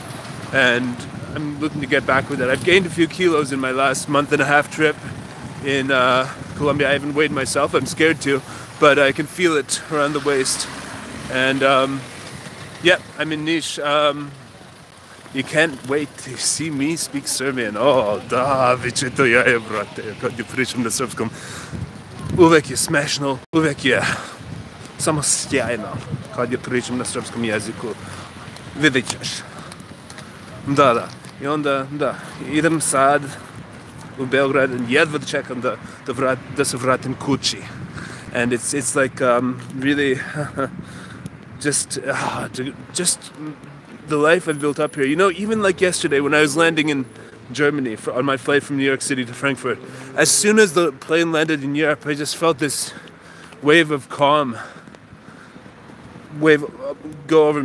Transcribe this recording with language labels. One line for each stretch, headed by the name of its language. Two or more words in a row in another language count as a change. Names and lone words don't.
English: And I'm looking to get back with it. I've gained a few kilos in my last month and a half trip in Colombia. I haven't weighed myself, I'm scared to, but I can feel it around the waist. And yeah, I'm in Niš. You can't wait to see me speak Serbian.
Croatian: Oh, da, bit će to jaje, brate, kad je pričam na srpskom.
Serbian: Uvek je smešno, uvek je samo sjajno kad je pričam na srpskom jeziku.
Croatian: Vidjet ćeš. Da.
Serbian: I onda, da, idem sad u Belgrade and jedva čekam da se vratim kući.
English: And it's like really just the life I've built up here. You know, even like yesterday when I was landing in Germany on my flight from New York City to Frankfurt, as soon as the plane landed in Europe, I just felt this wave of calm go over me.